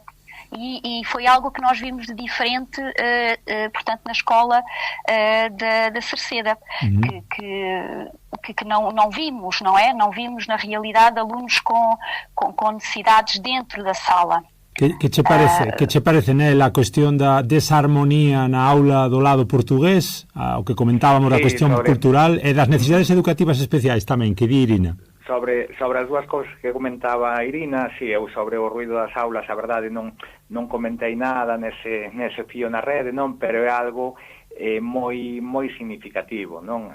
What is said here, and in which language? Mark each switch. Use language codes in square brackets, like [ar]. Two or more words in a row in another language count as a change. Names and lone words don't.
[pt] E foi algo que nós vimos de diferente, portanto, na escola da Cerceda, que não vimos, não é? Não vimos, na realidade, alunos com necessidades dentro da sala. [gl] Que che parece, Nel, a cuestión da desarmonía na aula do lado portugués, o que comentábamos da cuestión cultural e das necesidades educativas especiais tamén, que di Irina? Sobre as dúas cousas que comentaba a Irina, si, eu sobre o ruido das aulas, a verdade, non comentei nada nese fío na rede, non, pero é algo moi significativo, non?